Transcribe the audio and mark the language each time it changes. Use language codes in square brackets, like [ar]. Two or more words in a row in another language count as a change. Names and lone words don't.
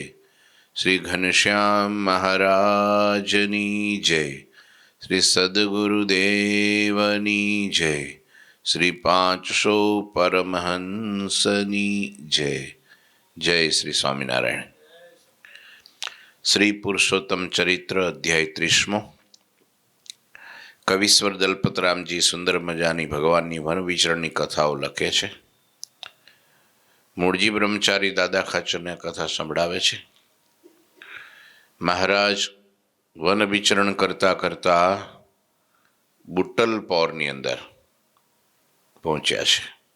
[gu] શ્રી ઘનશ્યામ મહારાજની જય। શ્રી સદ્ગુરુદેવની જય। શ્રી 500 પરમહંસની જય। જય શ્રી સ્વામિનારાયણ। શ્રી પુરુષોત્તમ ચરિત્ર અધ્યાય 30। કવિશ્વર દલપતરામજી સુંદર મજાની ભગવાનની વન વિચરણની કથાઓ લખે છે. મૂળજી બ્રહ્મચારી દાદા ખાચરને કથા સંભળાવે છે. મહારાજ વન વિચરણ કરતા કરતા બુટ્ટલ પૌરની અંદર પહોંચ્યા છે.